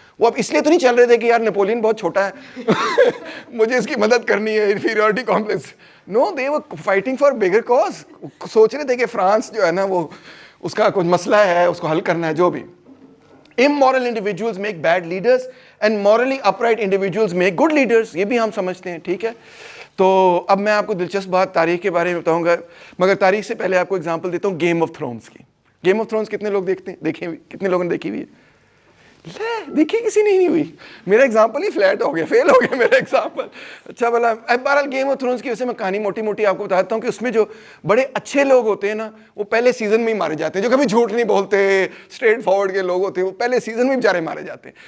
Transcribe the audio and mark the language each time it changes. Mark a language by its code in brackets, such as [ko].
[ur] وہ اب اس لیے تو نہیں چل رہے تھے کہ یار نپولین بہت چھوٹا ہے مجھے اس کی مدد کرنی ہے, inferiority complex. [en] No, they were fighting for bigger cause. [ur] سوچ رہے تھے کہ فرانس جو ہے نا وہ اس کا کچھ مسئلہ ہے, اس کو حل کرنا ہے. جو بھی [en] immoral individuals make bad leaders and morally upright individuals make good leaders, [ur] یہ بھی ہم سمجھتے ہیں, ٹھیک ہے. تو اب میں آپ کو دلچسپ بات تاریخ کے بارے میں بتاؤں گا, مگر تاریخ سے پہلے آپ کو اگزامپل دیتا ہوں گیم آف تھرونز کی. گیم آف تھرونز کتنے لوگ دیکھتے ہیں, دیکھیں کتنے لوگوں نے دیکھی ہوئی ہے؟ دیکھی کسی نے نہیں ہوئی. میرا ایگزامپل ہی فلیٹ ہو گیا, فیل ہو گیا میرا ایگزامپل. اچھا بھلا بہرحال گیم آف تھرونز کی وجہ سے میں کہانی موٹی موٹی آپ کو بتاتا ہوں کہ اس میں جو بڑے اچھے لوگ ہوتے ہیں نا وہ پہلے سیزن میں ہی مارے جاتے ہیں, جو کبھی جھوٹ نہیں بولتے, اسٹریٹ فارورڈ کے لوگ ہوتے ہیں, وہ پہلے سیزن میں بیچارے مارے جاتے ہیں.